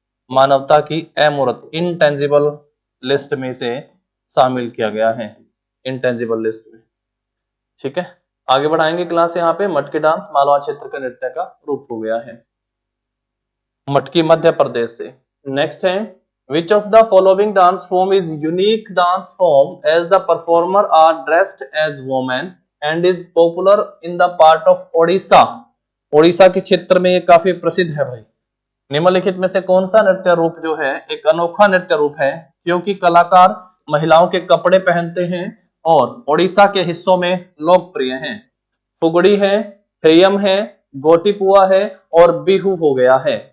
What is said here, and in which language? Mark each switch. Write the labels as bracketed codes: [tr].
[hi] मानवता की अमूर्त, इनटेंजिबल लिस्ट में से शामिल किया गया है, इनटेंजिबल लिस्ट में। ठीक है, आगे बढ़ाएंगे क्लास। यहाँ पे मटकी डांस मालवा क्षेत्र का नृत्य का रूप हो गया है, मटकी मध्य प्रदेश से। नेक्स्ट है, [en] which of the following dance form is unique dance form as the performer are dressed as women and is popular in the part of Odisha? [hi] Odisha के क्षेत्र में ये काफी प्रसिद्ध है भाई। निम्नलिखित में से कौन सा नृत्य रूप जो है एक अनोखा नृत्य रूप है, क्योंकि कलाकार महिलाओं के कपड़े पहनते हैं और ओडिशा के हिस्सों में लोकप्रिय हैं? फुगड़ी है, थेयम है, गोटीपुआ है और बिहू हो गया है।